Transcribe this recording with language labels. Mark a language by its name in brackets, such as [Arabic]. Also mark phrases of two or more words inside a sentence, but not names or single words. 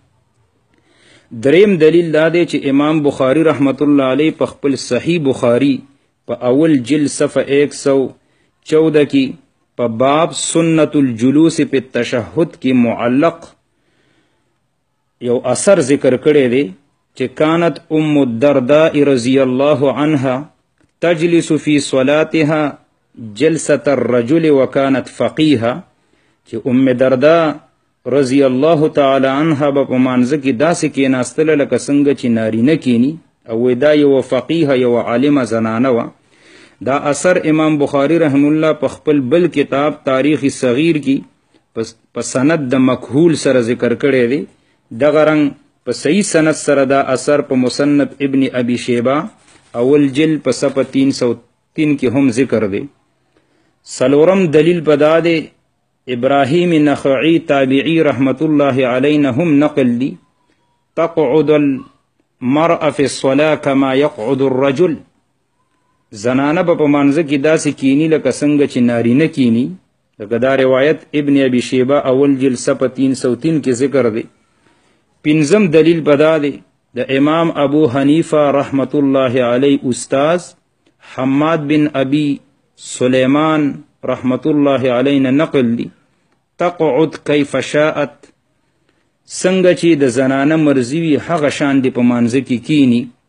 [Pashto] دریم دلیل دا دی چې امام بخاری [Arabic] رحمت الله علیه [Pashto] په خپل صحیح بخاری په اول جلد صفحه 114 کې په باب سنت الجلوس په تشهد کې معلق یو اثر ذکر کړی دی چې [Arabic] کانت ام الدرداء رضی الله عنها تجلس فی صلاتها جلسة الرجل وكانت فقيها [Pashto] چې ام دردا [Arabic] رضی الله تعالی عنها [Pashto] په مانځ کې داسې کېناستله لکه څنګه چې نارینه کینی او دا یو فقیه یو عالمه زنانه وه. دا اثر امام بخاری [Arabic] رحم الله [Pashto] په خپل بل کتاب تاریخ صغیر کې په سند د مکحول سره ذکر کړی دی. دغه رنګ په صحیح سند سره دا اثر په مصنف ابن ابي شیبه اول جلد په صفحه 303 کې هم ذکر دی. سلورم دلیل په دا دی ابراهیم نخعی تابعی [Arabic] رحمت الله علیه [Pashto] هم نقل دی [Arabic] تقعد المرأة في الصلاة كما يقعد الرجل. [Pashto] زنانه په منځ کې داسې کینی لکه څنګه چې نارینه کینی. لکه دا روایت ابن ابي شیبه اول جلد صفحه 303 کې ذکر دی. پنځم دلیل بدا دی د امام ابو حنیفه [Arabic] رحمت الله علیه [Pashto] استاد حماد بن ابي سلیمان [Arabic] رحمت الله علیه [Pashto] نقل دی [Arabic] تقعد کیف شاءت [Pashto] څنګه چې د زنانه مرضی وي هغه شان دی په مانځ کې کینی.